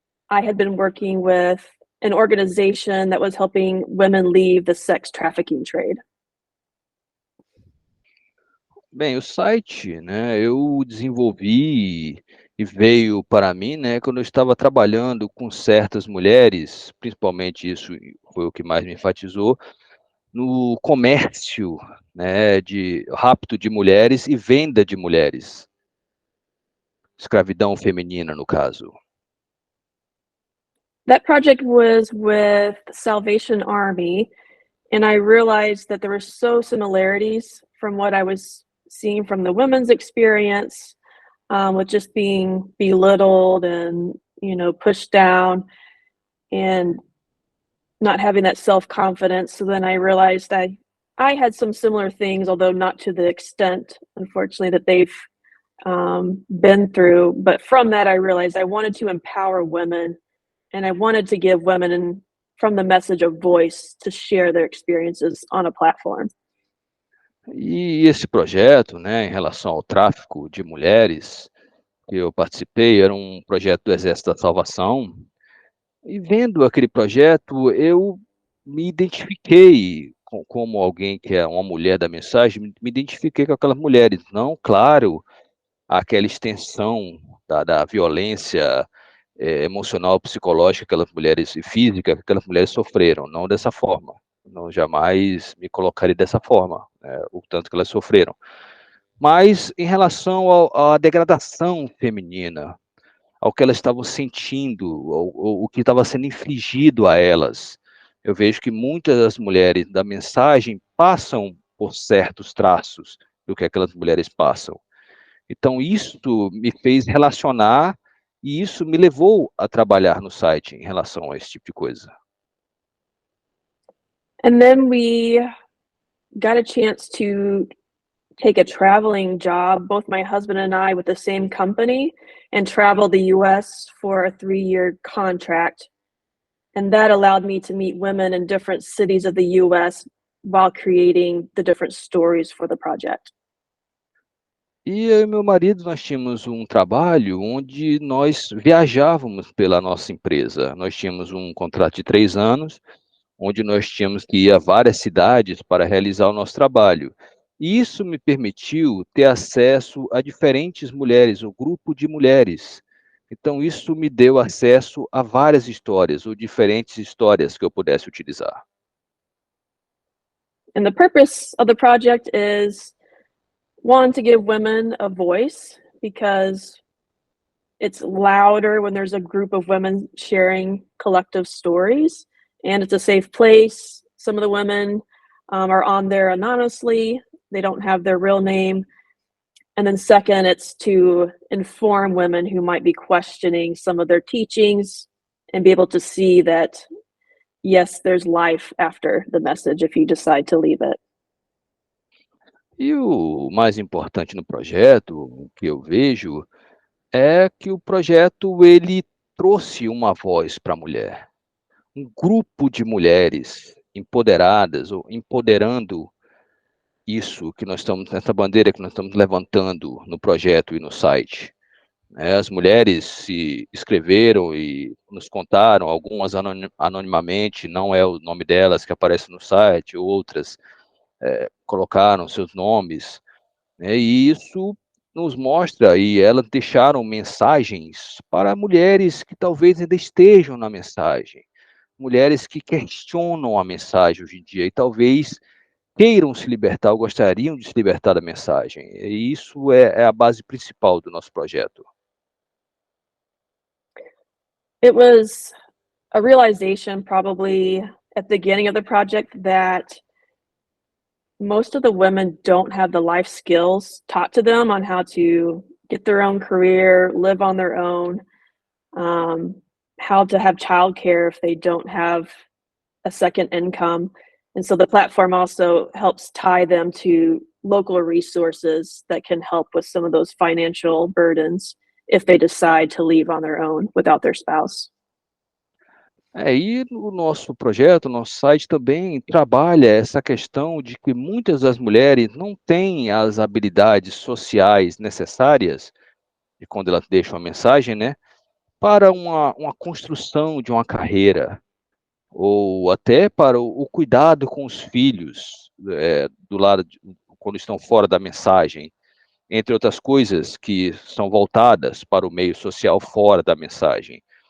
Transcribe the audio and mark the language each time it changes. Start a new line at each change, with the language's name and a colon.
English: I had been working with an organization that was helping women leave the sex trafficking trade.
Portuguese: Bem, o site, né, eu desenvolvi e veio para mim, né, quando eu estava trabalhando com certas mulheres, principalmente isso foi o que mais me enfatizou, no comércio, né, de rapto de mulheres e venda de mulheres. Escravidão feminina, no caso.
English: That project was with Salvation Army, and I realized that there were so similarities from what I was seeing from the women's experience, with just being belittled and, you know, pushed down and not having that self-confidence. So then I realized I had some similar things, although not to the extent, unfortunately, that they've been through. But from that, I realized I wanted to empower women, and I wanted to give women and from the message of voice to share their experiences on a platform.
Portuguese: E esse projeto, né, em relação ao tráfico de mulheres, que eu participei, era um projeto do Exército da Salvação, e vendo aquele projeto, eu me identifiquei como alguém que é uma mulher da mensagem, me identifiquei com aquelas mulheres, não, claro, aquela extensão da violência emocional, psicológica, aquelas mulheres, e física, que aquelas mulheres sofreram, não dessa forma. Não jamais me colocaria dessa forma, o tanto que elas sofreram. Mas em relação à degradação feminina, ao que elas estavam sentindo, o que estava sendo infligido a elas, eu vejo que muitas das mulheres da mensagem passam por certos traços do que aquelas mulheres passam. Então, isso me fez relacionar e isso me levou a trabalhar no site em relação a esse tipo de coisa.
English: And then we got a chance to take a traveling job, both my husband and I, with the same company, and travel the US for a 3-year contract. And that allowed me to meet women in different cities of the US while creating the different stories for the project.
Portuguese: E eu e meu marido, nós tínhamos um trabalho onde nós viajávamos pela nossa empresa. Nós tínhamos um contrato de 3 anos, onde nós tínhamos que ir a várias cidades para realizar o nosso trabalho. E isso me permitiu ter acesso a diferentes mulheres, o grupo de mulheres. Então, isso me deu acesso a várias histórias, ou diferentes histórias que eu pudesse utilizar.
English: And the purpose of the project is, one, to give women a voice, because it's louder when there's a group of women sharing collective stories, and it's a safe place. Some of the women are on there anonymously. They don't have their real name. And then second, it's to inform women who might be questioning some of their teachings and be able to see that, yes, there's life after the message if you decide to leave it.
Portuguese: E o mais importante no projeto, o que eu vejo, é que o projeto ele trouxe uma voz para a mulher. Um grupo de mulheres empoderadas, ou empoderando isso que nós estamos, essa bandeira que nós estamos levantando no projeto e no site. As mulheres se inscreveram e nos contaram, algumas anonimamente, não é o nome delas que aparece no site, outras colocaram seus nomes, e isso nos mostra, e elas deixaram mensagens para mulheres que talvez ainda estejam na mensagem, mulheres que questionam a mensagem hoje em dia, e talvez queiram se libertar, ou gostariam de se libertar da mensagem, e isso é a base principal do nosso projeto.
English: It was a realization probably at the beginning of the project that most of the women don't have the life skills taught to them on how to get their own career, live on their own, how to have childcare if they don't have a second income. And so the platform also helps tie them to local resources that can help with some of those financial burdens if they decide to leave on their own without their spouse.
Portuguese: E no nosso projeto, nosso site também trabalha essa questão de que muitas das mulheres não têm as habilidades sociais necessárias, e quando elas deixam a mensagem, né, para uma construção de uma carreira, ou até para o cuidado com os filhos, do lado quando estão fora da mensagem, entre outras coisas que são voltadas para o meio social fora da mensagem.